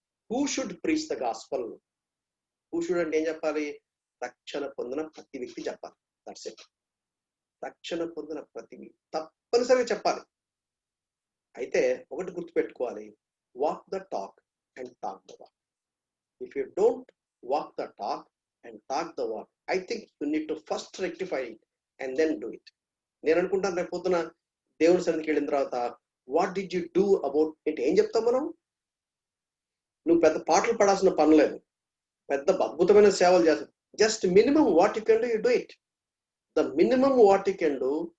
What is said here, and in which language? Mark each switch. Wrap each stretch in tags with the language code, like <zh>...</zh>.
<en>Who should preach the gospel? Who should</en> <te>అంటే ఏం చెప్పాలి? రక్షణ పొందిన ప్రతి వ్యక్తి చెప్పాలి.</te> <en>That's it.</en> <te>రక్షణ పొందిన ప్రతి తప్పనిసరిగా చెప్పాలి. అయితే ఒకటి గుర్తుపెట్టుకోవాలి,</te> <en>Walk the talk and talk the walk. If you don't walk the talk and talk the walk, I think you need to first rectify it and then do it.</en> <te>నేను అనుకుంటాను రేపు పొద్దున దేవుడి సన్నిధికి వెళ్ళిన తర్వాత,</te> <en>What did you do about it?</en> <te>ఏం చెప్తాం మనం? నువ్వు పెద్ద పాటలు పడాల్సిన పని లేదు, పెద్ద అద్భుతమైన సేవలు చేస్తావు.</te> <en>Just minimum what you can do, you do it. The minimum what you can do,</en>